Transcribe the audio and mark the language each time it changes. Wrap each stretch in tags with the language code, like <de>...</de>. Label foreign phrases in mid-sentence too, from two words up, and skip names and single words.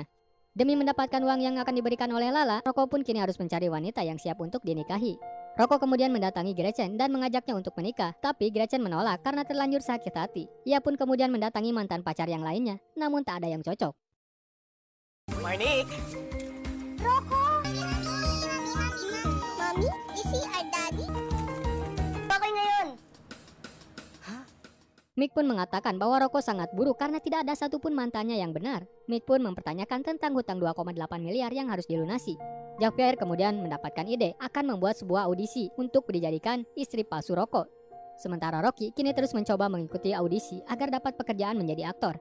<id>Demi mendapatkan uang yang akan diberikan oleh Lala, Rocco pun kini harus mencari wanita yang siap untuk dinikahi. Rocco kemudian mendatangi Gretchen dan mengajaknya untuk menikah, tapi Gretchen menolak karena terlanjur sakit hati. Ia pun kemudian mendatangi mantan pacar yang lainnya, namun tak ada yang cocok. Marnik!</id> <en>Rocco! Mommy, is he our daddy?</en> <tl>Bakit ngayon?</tl> <id>Mick pun mengatakan bahwa Rocco sangat buruk karena tidak ada satupun mantannya yang benar. Mick pun mempertanyakan tentang hutang 2,8 miliar yang harus dilunasi. Javier kemudian mendapatkan ide akan membuat sebuah audisi untuk dijadikan istri palsu Rocco. Sementara Rocky kini terus mencoba mengikuti audisi agar dapat pekerjaan menjadi aktor.</id>